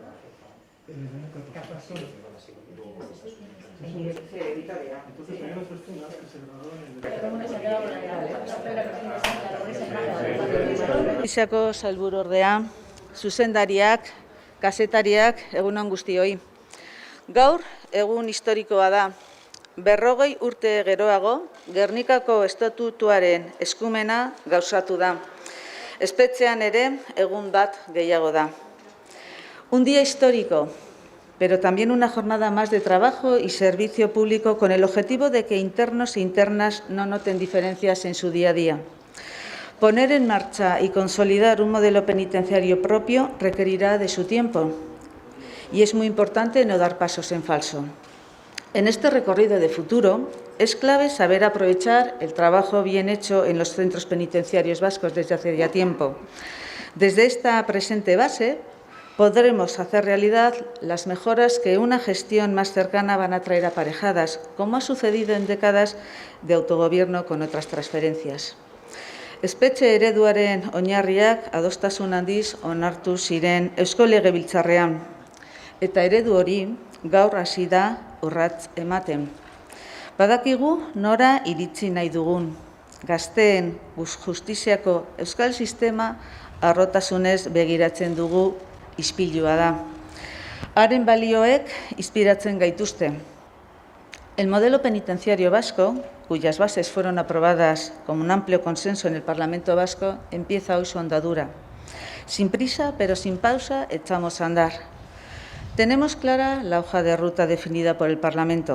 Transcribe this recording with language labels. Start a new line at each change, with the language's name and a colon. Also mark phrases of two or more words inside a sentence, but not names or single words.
Basque: Isako sailburuordea, zuzendariak, kazetariak, egun on guztioi. Gaur egun historikoa da. 40 urte geroago, Gernikako estatutuaren eskumena gauzatu da. Espetxean ere egun bat gehiago da.
Spanish: Un día histórico, pero también una jornada más de trabajo y servicio público con el objetivo de que internos e internas no noten diferencias en su día a día. Poner en marcha y consolidar un modelo penitenciario propio requerirá de su tiempo y es muy importante no dar pasos en falso. En este recorrido de futuro es clave saber aprovechar el trabajo bien hecho en los centros penitenciarios vascos desde hace ya tiempo. Desde esta presente base podremos hacer realidad las mejoras que una gestión más cercana van a traer aparejadas, como ha sucedido en décadas de autogobierno con otras transferencias.
Basque: Espetxe ereduaren oinarriak adostasun handiz onartu ziren Eusko Legebiltzarrean, eta eredu hori gaur hasi da urrats ematen. Badakigu nora iritsi nahi dugun. Gazteen justiziako euskal sistema harrotasunez begiratzen dugu ispilua da. Haren balioek inspiratzen gaituzte.
Spanish: El modelo penitenciario vasco, cuyas bases fueron aprobadas con un amplio consenso en el Parlamento Vasco, empieza hoy su andadura. Sin prisa, pero sin pausa, echamos a andar. Tenemos clara la hoja de ruta definida por el Parlamento.